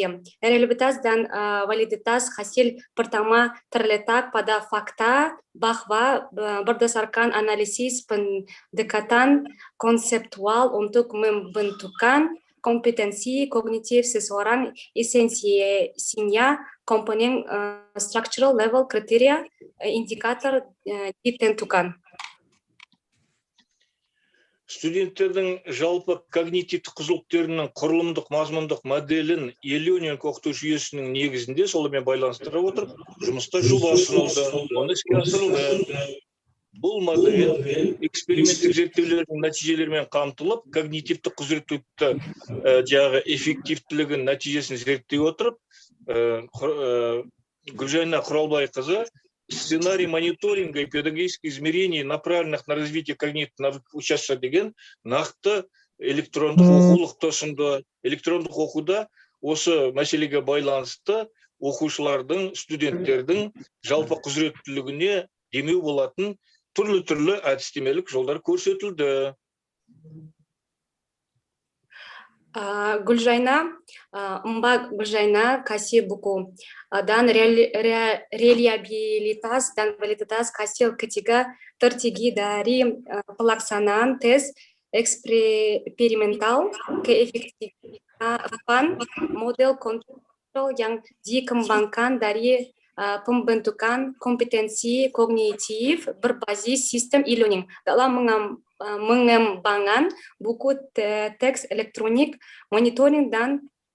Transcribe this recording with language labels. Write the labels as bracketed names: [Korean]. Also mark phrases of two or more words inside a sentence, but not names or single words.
[Indonesian] Reliabilitas dan validitas hasil pertama terletak pada fakta bahwa berdasarkan analisis pendekatan konseptual untuk membentukkan kompetensi kognitif seseorang esensinya komponen structural level kriteria indikator ditentukan. [Kazakh] студенттердің жалпы когнитивтік қызылықтарының құрылымдық мазмұндық моделін e-learning оқыту жүйесінің негізінде солымен байланыстыра отырып, жұмыста жоба ұсынылды, оны іске асырылды. Бұл модель эксперименттік зерттеулердің нәтижелерімен қамтылып, когнитивтік құзыреттілікті жаңағы эффективтілігін нәтижесін зерттей отырып, Гүлжайна Құралбайқызы [Russian] сценарий мониторинга и педагогических измерений, направленных на развитие когнитивных участия [Kazakh] деген нақты электрондық оқулықты ұсынды. Электрондық оқуда осы мәселеге байланысты оқушылардың, студенттердің жалпы құзыреттілігіне демеу болатын түрлі әдістемелік жолдар көрсетілді. [Indonesian] Gulzhaina, Gulzhaina kasih buku dan reliabilitas dan validitas hasil ketiga tertinggi dari pelaksanaan tes eksperimental keefektifan model kontrol yang dikembangkan dari pembentukan kompetensi kognitif berbasis sistem e-learning dalam mengembangkan buku teks elektronik, monitoring dan